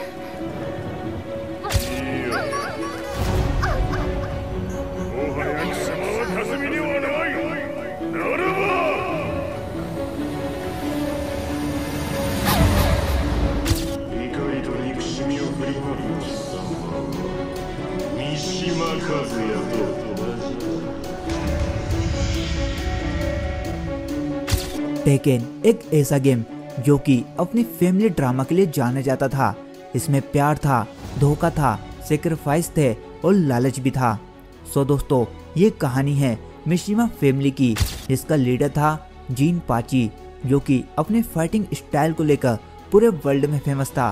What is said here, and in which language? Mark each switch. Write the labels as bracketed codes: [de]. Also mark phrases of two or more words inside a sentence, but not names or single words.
[ja] もはや貴様は霞ではない。ならば怒りと憎しみを振りまく貴様は三島和也と [hi] टेकेन एक ऐसा गेम जो कि अपनी [en] family drama [hi] के लिए जाना जाता था। इसमें प्यार था, धोखा था, सेक्रीफाइस थे और लालच भी था। सो दोस्तों, ये कहानी है मिशिमा फैमिली की, जिसका लीडर था जिनपाची, जो कि अपने [en] fighting style [hi] को लेकर पूरे वर्ल्ड में फेमस था।